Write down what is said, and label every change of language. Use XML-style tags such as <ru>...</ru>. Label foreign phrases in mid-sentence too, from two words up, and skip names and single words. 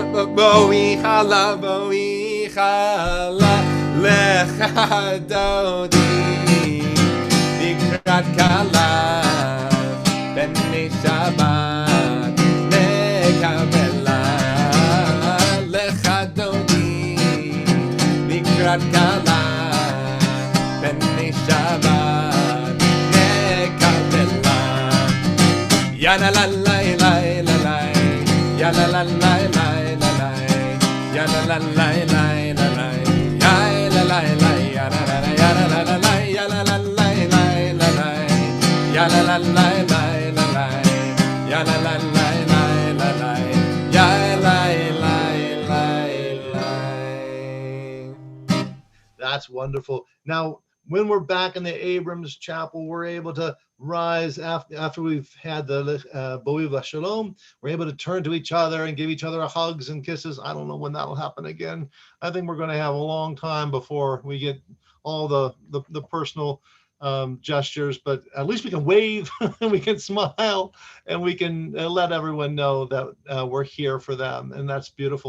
<he>בואו כלה לכה דודי לקראת כלה ערב שבת נקבלה. שירת כלה בני שבת נקבלה Ya la la la la la la Ya la la la la la la Ya la la la la la la Ya la la la Ya la la la Ya la la la Ya la la la la la la Ya la la la la la la Ya la la la la la la Ya la la la la.</he> <en>That's wonderful. Now, when we're back in the Abrams Chapel, we're able to rise after we've had the Boiv Shalom. We're able to turn to each other and give each other hugs and kisses. I don't know when that'll happen again. I think we're going to have a long time before we get all the personal gestures, but at least we can wave and we can smile and we can let everyone know that we're here for them, and that's beautiful.</en>